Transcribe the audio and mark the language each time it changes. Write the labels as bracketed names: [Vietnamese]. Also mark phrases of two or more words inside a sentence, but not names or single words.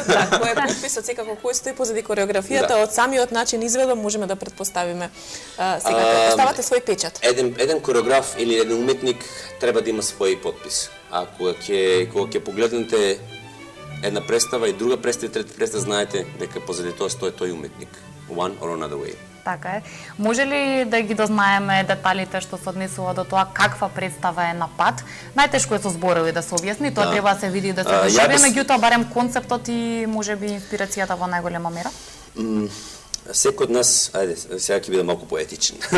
[Macedonian] Кој е подписот, секако кој стои позади кореографијата, од самиот начин изведба можеме да претпоставиме. Сега поставате свој печат. Еден кореограф или еден уметник треба да има свој подпис. А кога ќе погледнете една представа и друга представа и трета представа, знаете дека позади тоа стои тој уметник. [English] One or another way. [Macedonian] Така е. Може ли да ги дознаеме деталите што се однесува до тоа каква представа е на пат? Најтешко е со зборови да се објасни, тоа треба да се види да се доживи, меѓутоа барем концептот и можеби инспирацијата во најголема мера. Секој од нас, ајде, сега ќе биде малку поетичен.